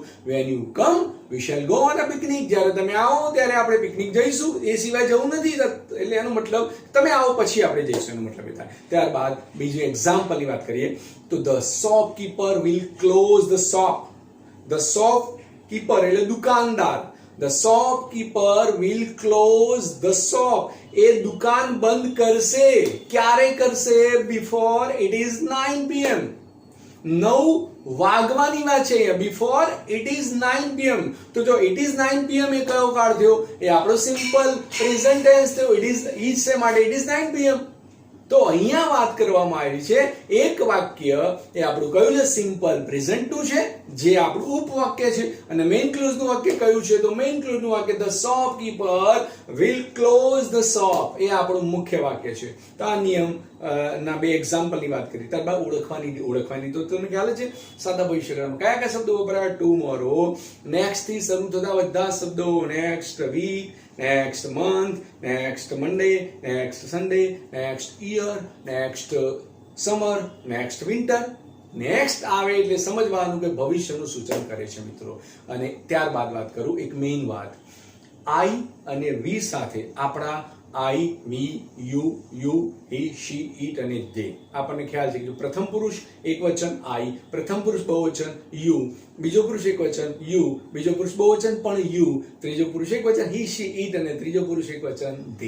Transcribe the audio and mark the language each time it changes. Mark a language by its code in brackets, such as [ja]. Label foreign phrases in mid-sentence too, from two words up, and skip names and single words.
[en] When you come, we shall go on a picnic, [gu] જ્યારે તમે આવો ત્યારે આપણે પિકનિક જઈશું. એ સિવાય જવું નથી. એટલે એનો મતલબ તમે આવો પછી આપણે જઈશું, એનો મતલબ એ થાય. ત્યારબાદ બીજું એક્ઝામ્પલની વાત કરીએ તો [en] The shopkeeper will close the shop. The shopkeeper [gu] એટલે દુકાનદાર. [en] The shopkeeper will close the shop. [gu] એ દુકાન બંધ કરશે. ક્યારે કરશે? [en] Before it is 9 PM. 9 [gu] વાગવાની વાત છે અહીંયા. [en] Before it is 9 PM. [gu] તો જો [en] it is 9 PM [gu] એ કયો કાળ થયો? એ આપણો [en] simple present tense [gu] થયો. [en] it is [gu] છે માટે [en] it is 9 PM. [gu] તો અહીંયા વાત કરવામાં આવી છે, એક વાક્ય એ આપણું કયું છે? [en] simple present [gu] નું છે, જે આપણું ઉપવાક્ય છે. અને [en] main clause [gu] નું વાક્ય કયું છે? તો [en] main clause [gu] નું વાક્ય [en] The shopkeeper will close the shop, [gu] એ આપણું મુખ્ય વાક્ય છે. તો આ નિયમ ના બે એક્ઝામ્પલ ની વાત કરી. ત્યારબાદ ઓળખવાની તો તમને ખ્યાલ છે, સાદા ભવિષ્યકાળમાં કયા કયા શબ્દો વપરાય? ટુમોરો, નેક્સ્ટ થી શરૂ થતા બધા શબ્દો. [en] next week, next month, next Monday, next Sunday, next year, next summer, next winter. [gu] નેક્સ્ટ આવે એટલે સમજવાનું કે ભવિષ્યનું સૂચન કરે છે મિત્રો. અને ત્યારબાદ વાત કરું એક મેઇન વાત. આઈ અને વી સાથે આપણા [en] I, we, you, he, she, it [gu] અને ધે. આપણને ખ્યાલ છે કે પ્રથમ પુરુષ એકવચન આઈ, પ્રથમ પુરુષ બહુવચન યુ, બીજો પુરુષ એકવચન યુ, બીજો પુરુષ બહુવચન પણ યુ, ત્રીજો પુરુષ એકવચન [en] he, she, it [gu] અને ત્રીજો પુરુષ એકવચન ધે.